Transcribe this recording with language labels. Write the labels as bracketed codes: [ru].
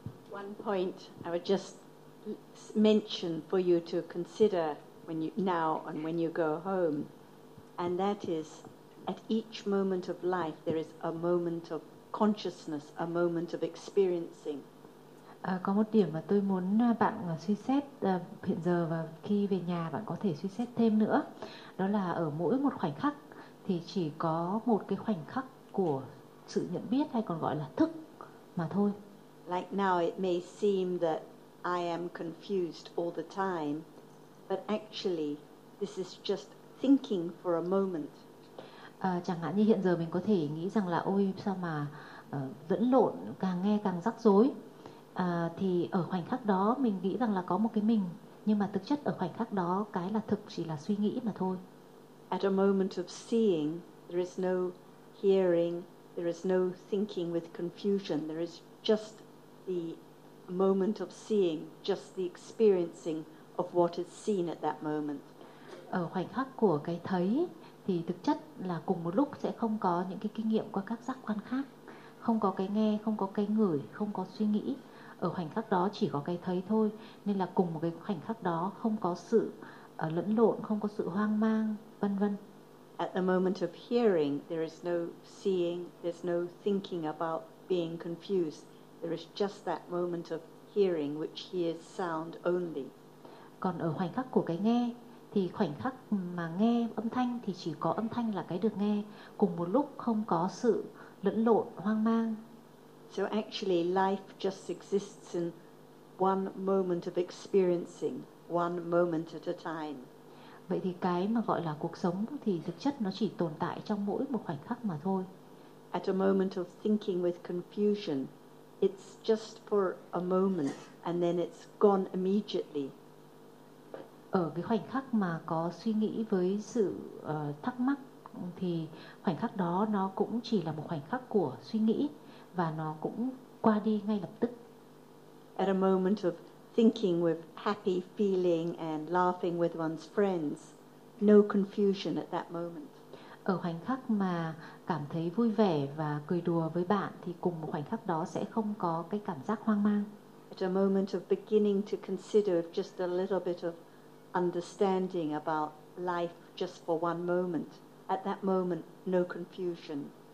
[en] One point I would just mention for you to consider now and when you go home, and that is, at each moment of life there is a moment of consciousness, a moment of experiencing. [vi] Có một điểm mà tôi muốn bạn suy xét hiện giờ và khi về nhà bạn có thể suy xét thêm nữa, đó là ở mỗi một khoảnh khắc thì chỉ có một cái khoảnh khắc của sự nhận biết, hay còn gọi là thức mà thôi. [en] Like now it may seem that I am confused all the time, but actually this is just thinking for a moment. [vi] Chẳng hạn như hiện giờ mình có thể nghĩ rằng là ôi sao mà vẫn lộn, càng nghe càng rắc rối. Thì ở khoảnh khắc đó mình nghĩ rằng là có một cái mình, nhưng mà thực chất ở khoảnh khắc đó cái là thực chỉ là suy nghĩ mà thôi. [en] At a moment of seeing there is no hearing, there is no thinking with confusion, there is just the moment of seeing, just the experiencing of what is seen at that moment. [vi] Ở khoảnh khắc của cái thấy thì thực chất là cùng một lúc sẽ không có những cái kinh nghiệm qua các giác quan khác, không có cái nghe, không có cái ngửi, không có suy nghĩ. Ở khoảnh khắc đó chỉ có cái thấy thôi, nên là cùng một cái khoảnh khắc đó không có sự lẫn lộn, không có sự hoang mang, vân vân. [en] At the moment of hearing there is no seeing, there's no thinking about being confused. There is just that moment of hearing which hears sound only. [vi] Còn ở khoảnh khắc của cái nghe thì khoảnh khắc mà nghe âm thanh thì chỉ có âm thanh là cái được nghe, cùng một lúc không có sự lẫn lộn, hoang mang. [en] So actually life just exists in one moment of experiencing, one moment at a time. [vi] Vậy thì cái mà gọi là cuộc sống thì thực chất nó chỉ tồn tại trong mỗi một khoảnh khắc mà thôi. [en] At a moment of thinking with confusion, it's just for a moment and then it's gone immediately. [vi] Ở cái khoảnh khắc mà có suy nghĩ với sự thắc mắc thì khoảnh khắc đó nó cũng chỉ là một khoảnh khắc của suy nghĩ và nó cũng qua đi ngay lập tức. [en] At a moment of thinking with happy feeling and laughing with one's friends, no confusion at that moment. [vi] Ở khoảnh khắc mà cảm thấy vui vẻ và cười đùa với bạn thì cùng một khoảnh khắc đó sẽ không có cái cảm giác hoang mang. [en] At a moment of beginning to consider just a little bit of understanding about life just for one moment, at that moment no confusion.